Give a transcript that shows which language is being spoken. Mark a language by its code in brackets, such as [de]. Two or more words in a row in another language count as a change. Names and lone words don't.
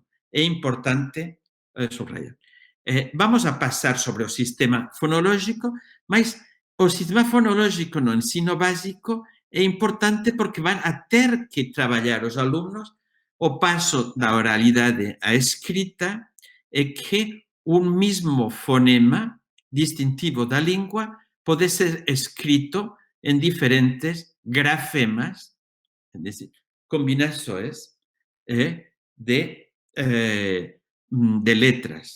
[gl] É importante subrayar. Vamos a passar sobre o sistema fonológico, mas o sistema fonológico no ensino básico é importante porque van a ter que trabalhar os alunos o paso da oralidade à escrita, e que un mismo fonema distintivo da língua pode ser escrito en diferentes grafemas, [es] es decir, [gl] combinações de letras.